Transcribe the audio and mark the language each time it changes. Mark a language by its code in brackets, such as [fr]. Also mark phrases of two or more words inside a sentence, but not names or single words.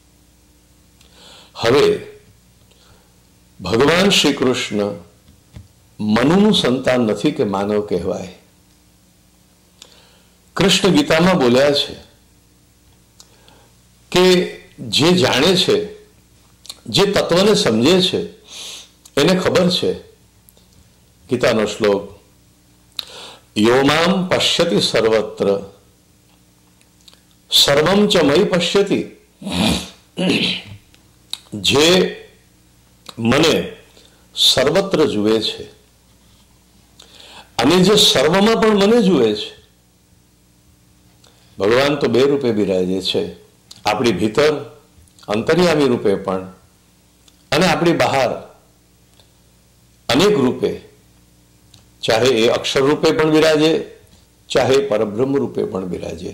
[gu] હવે ભગવાન શ્રી કૃષ્ણ મનુનું સંતાન નથી કે માનવ કહેવાય. કૃષ્ણ ગીતામાં બોલ્યા છે કે જે જાણે છે, જે તત્વને સમજે છે એને ખબર છે. ગીતાનો શ્લોક, [sa] योमाम पश्यति सर्वत्र सर्वम च मयी पश्यति. [gu] જે મને સર્વત્ર જુએ છે અને જે સર્વમાં પણ મને જુએ છે. ભગવાન તો બે રૂપે બિરાજે છે, આપણી ભીતર અંતર્યામી રૂપે પણ અને આપણી બહાર અનેક રૂપે, ચાહે એ અક્ષર રૂપે પણ બિરાજે, ચાહે પરબ્રહ્મ રૂપે પણ બિરાજે.